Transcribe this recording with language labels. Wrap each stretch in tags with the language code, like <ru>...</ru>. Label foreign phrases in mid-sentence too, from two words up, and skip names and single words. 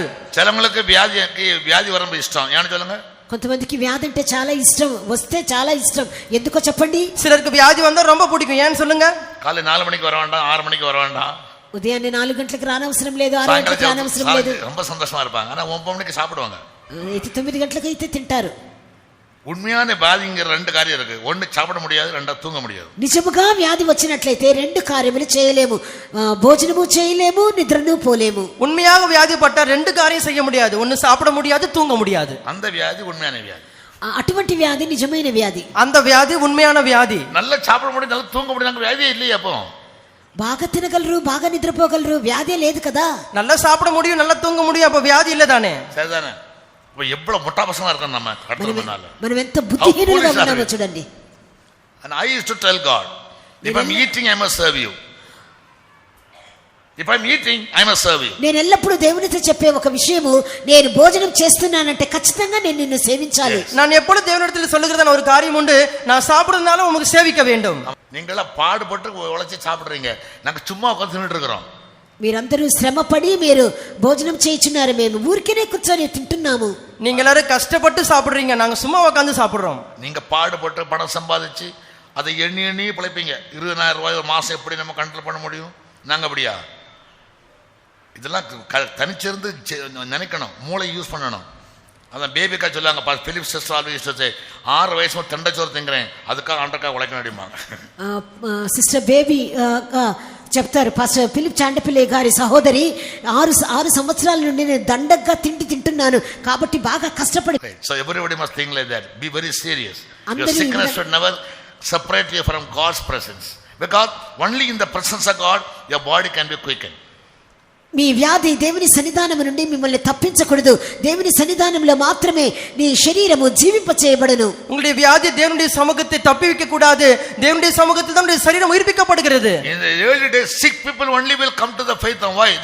<ta>சிலங்களுக்கு வியாதி வர இஷ்டம், ஏன்னு சொல்லுங்க.</ta> <te>కొంతమందికి వ్యాధి అంటే చాలా ఇష్టం, వస్తే చాలా ఇష్టం. ఎందుకో చెప్పండి.</te> <ta>சிலருக்கு வியாதி வந்தா ரொம்ப பிடிக்கும், ஏன்னு சொல்லுங்க. காலை 4 மணிக்கு வர வேண்டாம், 6 மணிக்கு வர வேண்டாம்,</ta> <te>ఉదయాన్నే 4 గంటలకు రానవసరం లేదు, 6 గంటలకు రానవసరం లేదు.</te> <ta>ரொம்ப சந்தோஷமா இருப்பாங்க. ஆனா 9 மணிக்கு சாப்பிடுவாங்க.</ta> <te>అయితే 9 గంటలకు అయితే తింటారు.</te> <ta>உண்மையான வியாதிங்கிற 2 காரியம் இருக்கு. ஒன்னு சாப்பிட முடியாது, ரெண்டாவது தூங்க முடியாது.</ta> <te>నిజముగా వ్యాధి వచ్చినట్లయితే 2 కార్యములు చేయలేము, భోజనము చేయలేము, నిద్రను పోలేము.</te> <ta>உண்மையாக வியாதிப்பட்டா 2 காரியம் செய்ய முடியாது, ஒன்னு சாப்பிட முடியாது, தூங்க முடியாது. அந்த வியாதி உண்மையான வியாதி.</ta> <te>అటువంటి వ్యాధి నిజమైన వ్యాధి.</te> <ta>அந்த வியாதி உண்மையான வியாதி. நல்லா சாப்பிட முடியும், நல்லா தூங்க முடியும், வியாதியே இல்லையே. அப்போ</ta> <te>బాగా తినగలరు, బాగా నిద్రపోగలరు, వ్యాధే లేదు కదా.</te> <ta>நல்லா சாப்பிட முடியும், நல்லா தூங்க முடியும், அப்ப வியாதி இல்ல தானே. சரிதானே? இப்போ எவ்வளவு முட்டா பசங்களா இருக்கோம் நம்ம கடந்து முன்னால.</ta> <te>మనం ఎంత బుద్ధిహీనులుగా ఉన్నామో చూడండి.</te> <en>And I used to tell God, if I'm eating, I must serve you. If I'm eating, I must serve you.</en> <te>నేను ఎల్లప్పుడూ దేవునితో చెప్పే ఒక విషయము, నేను భోజనం చేస్తున్నానంటే ఖచ్చితంగా నేను నిన్ను సేవించాలి.</te> <ta>நான் எப்பொழுது தேவனிடத்தில் சொல்லுகிறதான ஒரு காரியம் உண்டு, நான் சாப்பிடுறதுனால உங்களுக்கு சேவிக்க வேண்டும். நீங்களா பாடுபட்டு உழைச்சி சாப்பிடுறீங்க, நாங்க சும்மா உட்கார்ந்து தின்னுட்டு இருக்கிறோம்.</ta> <te>మీరందరూ శ్రమపడి మీరు భోజనం చేయించున్నారు, మేము ఊరికేనే కూర్చొని తింటున్నాము.</te> <ta>நீங்க எல்லாரும் கஷ்டப்பட்டு சாப்பிடுறீங்க, நாங்க சும்மா உட்கார்ந்து சாப்பிடுறோம். நீங்க பாடுபட்டு பணம் சம்பாதிச்சு அதை எண்ணி எண்ணி பிழைப்பீங்க. 20,000 ரூபாய் ஒரு மாசம் எப்படி நம்ம கண்ட்ரோல் பண்ண முடியும்? நாங்க அப்படியா? இதெல்லாம் தனிச்சிருந்து நினைக்கணும், மூளை யூஸ் பண்ணணும். அதான் பேபிக்கா சொல்லுவாங்க, பிலிப்</ta> <en>sister always to say,</en> <ta>6 வயசு தெண்டச்சோறு திங்கிறேன், அதுக்காக ஆண்டக்காக உழைக்கணும் அப்படிம்பாங்க.</ta> <te>సిస్టర్ బేబీ చెప్తారు, పాస్టర్ ఫిలిప్ చాండపిల్లి గారి సహోదరి 6 సంవత్సరాల నుండి నేను దండగ్గా తింటున్నాను కాబట్టి బాగా కష్టపడి.</te> <en>So everybody must think like that. Be very serious. Your sickness should never separate you from God's presence, because only in the presence of God your body can be quickened.</en> <te>మీ వ్యాధి దేవుని సన్నిధానం నుండి మిమ్మల్ని తప్పించకూడదు. దేవుని సన్నిధానంలో మాత్రమే నీ శరీరము జీవింప చేయబడను.</te> <ta>உங்களுடைய வியாதி தேவனுடைய சமூகத்தை தப்பிவிக்க கூடாது, தேவனுடைய சமூகத்தில் தான் உங்களுடைய சரீரம் உயிர்ப்பிக்கப்படுகிறது.</ta> <en>In the early days, sick people only will come to the faith, and why?</en>